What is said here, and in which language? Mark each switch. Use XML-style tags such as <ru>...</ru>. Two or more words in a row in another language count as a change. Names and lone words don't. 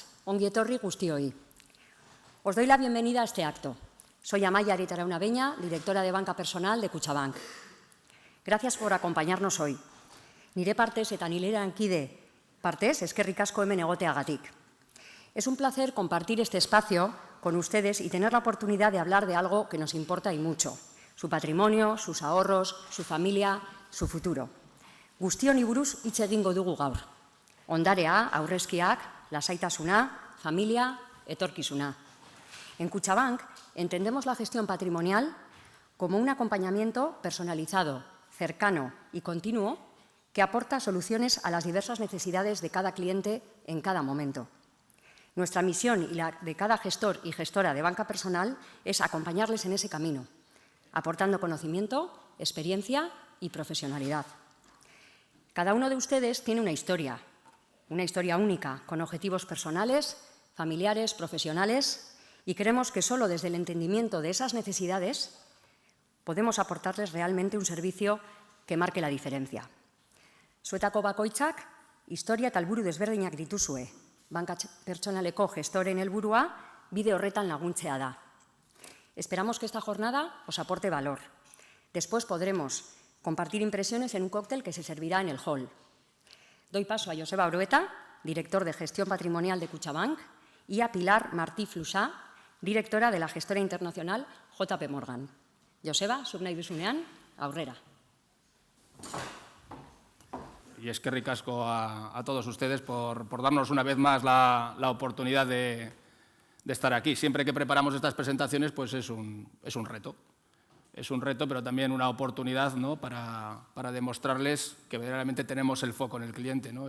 <eu>Ongi etorri guztioi.</eu> <es>Os doy la bienvenida a este acto. Soy Amaia Aritarauna Beña, directora de Banca Personal de Kutxabank. Gracias por acompañarnos hoy.</es> <eu>Nire partez eta nireankide partez, eskerrik asko hemen egoteagatik.</eu> <es>Es un placer compartir este espacio con ustedes y tener la oportunidad de hablar de algo que nos importa y mucho: su patrimonio, sus ahorros, su familia, su futuro.</es> <eu>Guztioni buruz hitz egingo dugu gaur. Ondarea, aurrezkiak, lasaitasuna, familia, etorkizuna.</eu> <es>En Kutxabank entendemos la gestión patrimonial como un acompañamiento personalizado, cercano y continuo que aporta soluciones a las diversas necesidades de cada cliente en cada momento. Nuestra misión y la de cada gestor y gestora de banca personal es acompañarles en ese camino, aportando conocimiento, experiencia y profesionalidad. Cada uno de ustedes tiene una historia única, con objetivos personales, familiares, profesionales, y creemos que solo desde el entendimiento de esas necesidades podemos aportarles realmente un servicio que marque la diferencia.</es> <eu>Zuetako bakoitzak, historia eta helburu desberdinak dituzue. Banka pertsonaleko gestoren helburua bide horretan laguntzea da.</eu> <es>Esperamos que esta jornada os aporte valor. Después podremos compartir impresiones en un cóctel que se servirá en el hall. Doy paso a Joseba Orueta, director de Gestión Patrimonial de Kutxabank, y a Pilar Martí Fluxá, directora de la gestora internacional JP Morgan.</es> <eu>Joseba, zuk nahi duzunean, aurrera.</eu> <es>Y</es> <eu>eskerrik asko</eu> <es>a todos ustedes por darnos una vez más la oportunidad de estar aquí. Siempre que preparamos estas presentaciones, pues es un reto. Es un reto, pero también una oportunidad, ¿no?, para demostrarles que verdaderamente tenemos el foco en el cliente, ¿no?</es>